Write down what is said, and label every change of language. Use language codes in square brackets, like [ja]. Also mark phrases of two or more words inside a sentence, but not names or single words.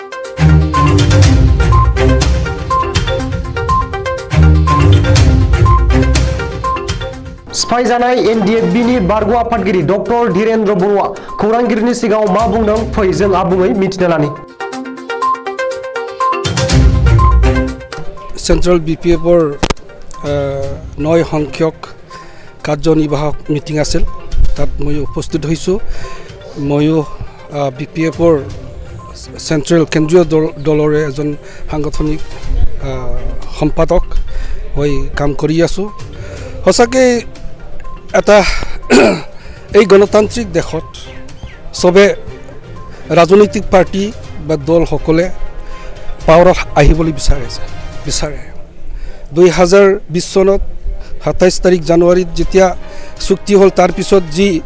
[brx] सिफाय जानाय एनडीएफबीनि बारग' आफादगिरि डक्टर धीरेन्द्र बर'आ खौरांगिरिनि सिगाङाव मा बुंदों फै जों आबुङै मिथिना लानि [as] सेंट्रल बीपीएफर 9 সংখ্যক কাৰ্যনিৰ্বাহক মিটিং আছিল তাত মই উপস্থিত হৈছোঁ ময়ো बीपीएफर सेंट्रल केन्द्रीय দলৰে এজন সাংগঠনিক সম্পাদক হৈ কাম কৰি আছোঁ সঁচাকৈ এটা এই গণতান্ত্ৰিক দেশত সবে ৰাজনৈতিক পাৰ্টি বা দল সকলে পাৱাৰত আহিবলৈ বিচাৰে 2020 চনত 27 তাৰিখ জানুৱাৰীত যেতিয়া চুক্তি হ'ল তাৰ পিছত যি